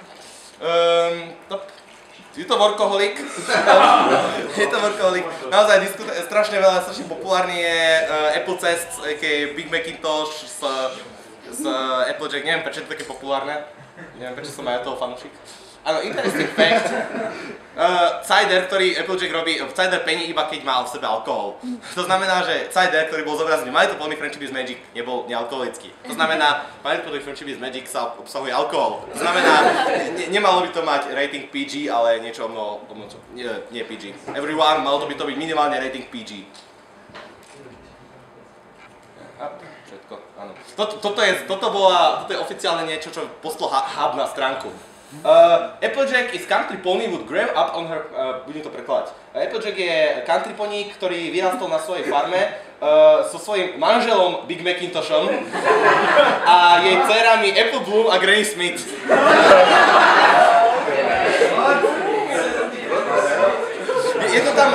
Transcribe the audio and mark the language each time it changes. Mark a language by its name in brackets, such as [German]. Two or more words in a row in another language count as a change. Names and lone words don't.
[Slovak] Je to workoholik. Je to workoholik. Naozaj strašne veľa, strašne populárny je Apple Cest, Big Macintosh z Applejack. Neviem, prečo je to také populárne. Neviem, prečo som aj toho fanúšik. Áno, [English] interesting fact. [Slovak] Cider, ktorý Applejack robí, cider pení iba keď má v sebe alkohol. To znamená, že cider, ktorý bol zobrazený My Little Pony Friendship is Magic, nebol nealkoholický. To znamená, My Little Pony Friendship is Magic sa obsahuje alkohol. To znamená, nemalo by to mať rating PG, ale niečo mnoho, nie PG. Everyone, malo by to byť minimálne rating PG. Všetko, áno. Toto je oficiálne niečo, čo poslal Hub na stránku. [English] Applejack is country pony would grow up on her... [Slovak] budem to prekladať. Applejack je [English] country pony, [Slovak] ktorý vyrastol na svojej farme so svojím manželom Big Macintoshom a jej dcerami Apple Bloom a Granny Smith. Je to tam...